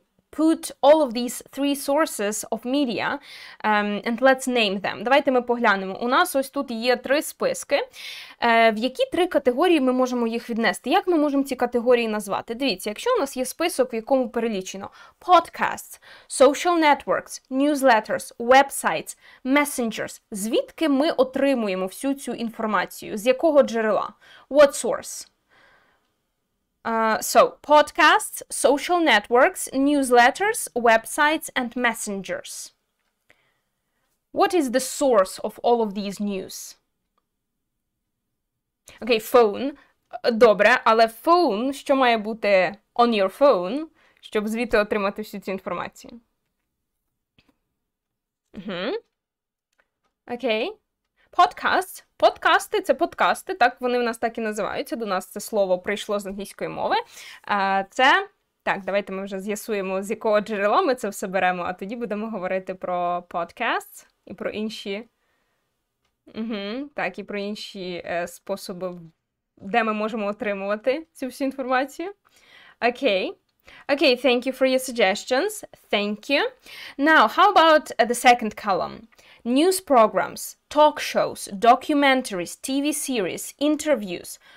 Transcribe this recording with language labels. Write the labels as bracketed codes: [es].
[en] put all of these three sources of media and let's name them. [uk] Давайте ми поглянемо. У нас ось тут є 3 списки. В які 3 категорії ми можемо їх віднести? Як ми можемо ці категорії назвати? Дивіться, якщо у нас є список, в якому перелічено [en] podcasts, social networks, newsletters, websites, messengers, [uk] звідки ми отримуємо всю цю інформацію? З якого джерела? [en] What source? So, podcasts, social networks, newsletters, websites, and messengers. What is the source of all of these news? [uk] Окей, phone. Добре, але phone, що має бути [en] on your phone, [uk] щоб звідти отримати всю цю інформацію? [en] Окей. Podcasts. [uk] Подкасти – це подкасти, так, вони в нас так і називаються. До нас це слово прийшло з англійської мови. Це, так, давайте ми вже з'ясуємо, з якого джерела ми це все беремо, а тоді будемо говорити про podcasts і про інші, так, і про інші способи, де ми можемо отримувати цю всю інформацію. Окей. [en] Okay, thank you for your suggestions. Thank you. Now, how about the second column? News programs, talk shows, documentaries, TV series, interviews.